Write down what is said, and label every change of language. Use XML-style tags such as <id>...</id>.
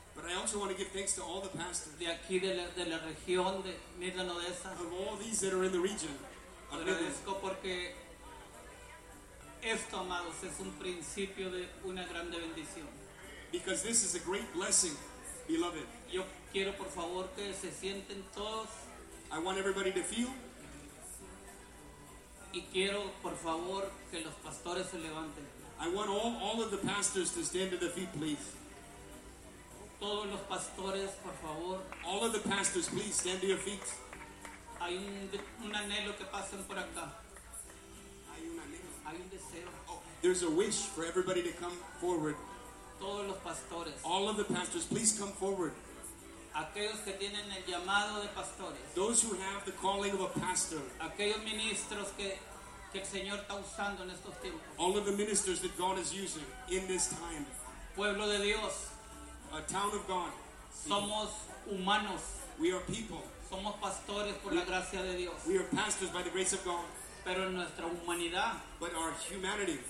<en>But I also want to give thanks to all the pastors.</en> <es>De aquí de la región de Midland Odessa.</es> <en>Of all these that are in the region.</en> <es>Agradezco porque esto, amados, es un principio de una grande bendición.</es> <en>Because this is a great blessing, beloved.</en> <es>Yo quiero, por favor, que se sienten todos.</es> <en>I want everybody to feel.</en> <es>Y quiero, por favor, que los pastores se levanten.</es> <en>I want all of the pastors to stand to their feet, please.</en> <es>Todos los pastores, por favor.</es> <en>All of the pastors, please, stand to your feet.</en> <es>Hay un anhelo que pasen por acá. Hay un anhelo. Hay un deseo.</es> <en>Oh, there's a wish for everybody to come forward.</en> <es>Todos los pastores.</es> <en>All of the pastors, please come forward.</en> <es>Aquellos que tienen el llamado de pastores.</es> <en>Those who have the calling of a pastor.</en> <es>Aquellos ministros que el Señor está usando en estos tiempos.</es> <en>All of the ministers that God is using in this time.</en> <es>Pueblo de Dios.</es> <en>A town of God.</en> <es>Somos humanos.</es> <en>We are people.</en> <es>Somos pastores por la gracia de Dios.</es> <en>We are pastors by the grace of God.</en> <es>Pero en nuestra humanidad,</es> <en>but our humanity,</en>